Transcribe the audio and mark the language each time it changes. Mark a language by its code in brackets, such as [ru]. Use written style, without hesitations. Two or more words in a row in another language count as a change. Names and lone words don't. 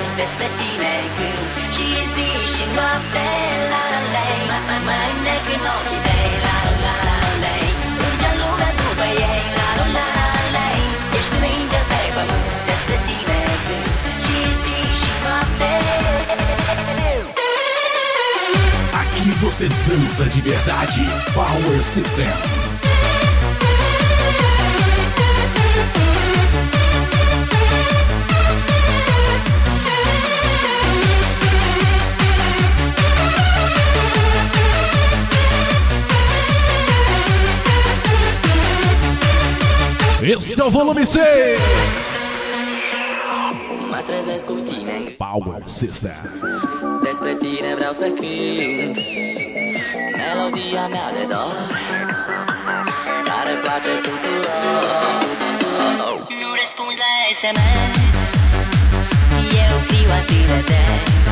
[ro] despre tine când și zi și noapte, la la lei, mai nec în ochii tăi, la la la la lei. Plângea lumea după ei, la la la la lei. Ești un înger pe pământ, despre tine când și zi și noapte. [pt] Aqui você dança de verdade. Power System. Este é o volume 6. [ro] Mă trezesc cu tine, Power System. despre tine vreau să cânt melodia mea de dor, care place tuturor. Nu răspunzi la SMS, eu scriu atât de des.